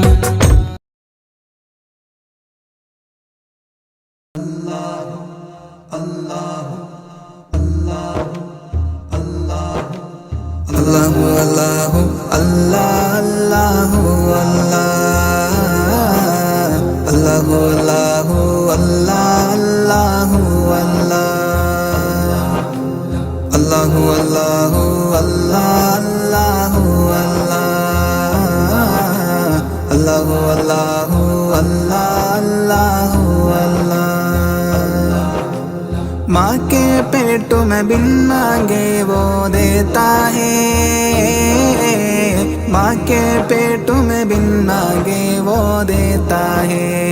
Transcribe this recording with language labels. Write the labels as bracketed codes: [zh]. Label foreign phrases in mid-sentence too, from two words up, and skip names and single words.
[ar] الله الله الله الله الله الله الله الله الله الله الله [hi] माँ के पेट में बिन मांगे वो देता है, माँ के पेट में बिन मांगे वो देता है।